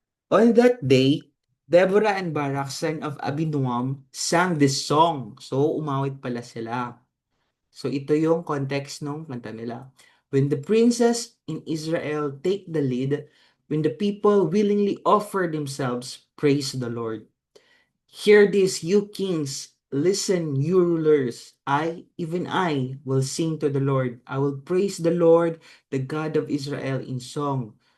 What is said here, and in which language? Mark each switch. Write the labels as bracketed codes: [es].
[en] On that day, Deborah and Barak, son of Abinoam, sang this song. [tl] So, umawit pala sila. So, ito yung context ng kanta nila. [en] When the princes in Israel take the lead, when the people willingly offer themselves, praise the Lord. Hear this, you kings. Listen, you rulers. Even I, will sing to the Lord. I will praise the Lord, the God of Israel, in song.